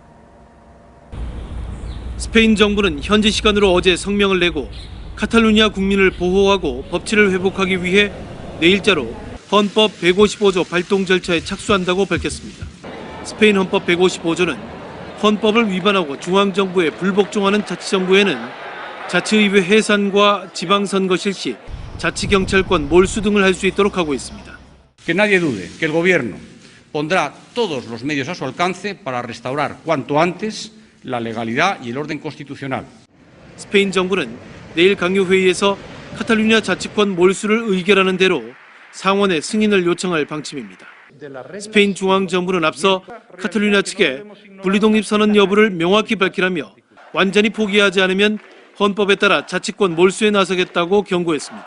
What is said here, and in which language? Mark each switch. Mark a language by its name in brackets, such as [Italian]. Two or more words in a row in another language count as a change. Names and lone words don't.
[Korean] 스페인 정부는 현지 시간으로 어제 성명을 내고 카탈루냐 국민을 보호하고 법치를 회복하기 위해 내일자로 헌법 155조 발동 절차에 착수한다고 밝혔습니다. 스페인 헌법 155조는 헌법을 위반하고 중앙정부에 불복종하는 자치정부에는 자치의회 해산과 지방선거 실시, 자치경찰권 몰수 등을 할 수 있도록 하고 있습니다. [Spanish] Que nadie dude que el gobierno pondrá todos los medios a su alcance para restaurar cuanto antes la legalidad y el orden constitucional. [Korean] 스페인 정부는 내일 강요회의에서 카탈루냐 자치권 몰수를 의결하는 대로 상원의 승인을 요청할 방침입니다. 스페인 중앙정부는 앞서 카탈루냐 측에 분리독립 선언 여부를 명확히 밝히라며 완전히 포기하지 않으면 헌법에 따라 자치권 몰수에 나서겠다고 경고했습니다.